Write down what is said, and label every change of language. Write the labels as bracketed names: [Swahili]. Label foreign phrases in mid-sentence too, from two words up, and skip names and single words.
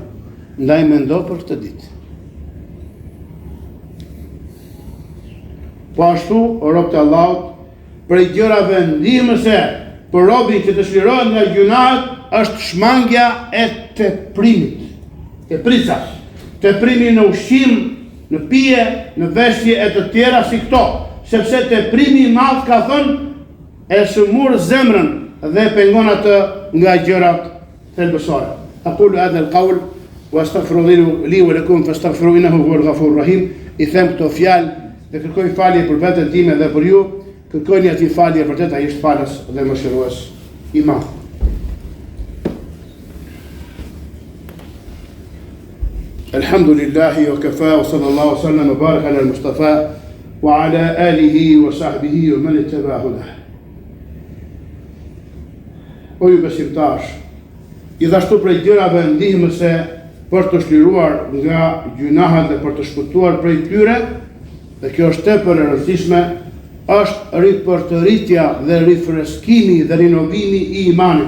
[Albanian] Ndaj mendo për këtë ditë. Po ashtu, o robët e Allahut, prej gjërave ndihmëse për robin që të çlirohet nga gjunahet është shmangja e teprimit. Teprica. Teprimi në ushqim, në pije, në veshje e të tjera si këto, sepse teprimi i madh ka thënë e shëmur zemrën dhe pengon atë nga gjërat thelbësore. [Arabic] أقول هذا القول وأستغفر الله لي ولكم فاستغفروه إنه هو الغفور الرحيم. [Albanian] I them këto fjalë dhe kërkoj falje për veten time dhe për ju. Kërkojni atij falje vërtet, ai është falës dhe mëshirues i madh. [Arabic] الحمد لله وكفى وصلى الله وسلم وبارك على المصطفى وعلى آله وصحبه ومن اتبع هداه. [Albanian] O ju besimtarë, gjithashtu prej gjërave ndihmëse për të shliruar nga gjunahet dhe për të shpëtuar prej tyre, dhe kjo është tepër e rëndësishme, është ripërtëritja dhe rifreskimi dhe rinovimi i imanit.